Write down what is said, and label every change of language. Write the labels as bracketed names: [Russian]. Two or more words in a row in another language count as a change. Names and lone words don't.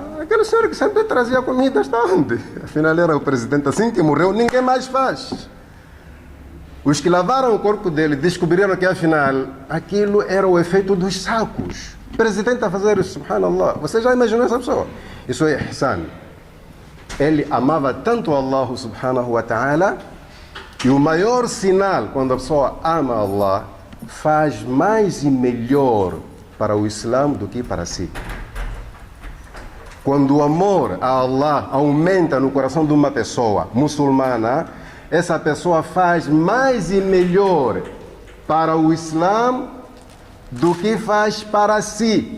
[Portuguese] Aquele senhor que sempre trazia comida está onde? Afinal era o presidente. Assim que morreu, ninguém mais faz. Os que lavaram o corpo dele descobriram que, afinal, aquilo era o efeito dos sacos. O presidente a fazer isso, subhanallah. Você já imaginou essa pessoa? Isso é ihsan. Ele amava tanto Allah [Arabic] سبحانه وتعالى, [Portuguese] e o maior sinal quando a pessoa ama Allah, faz mais e melhor para o Islã do que para si. Quando o amor a Allah aumenta no coração de uma pessoa muçulmana, essa pessoa faz mais e melhor para o Islã do que faz para si.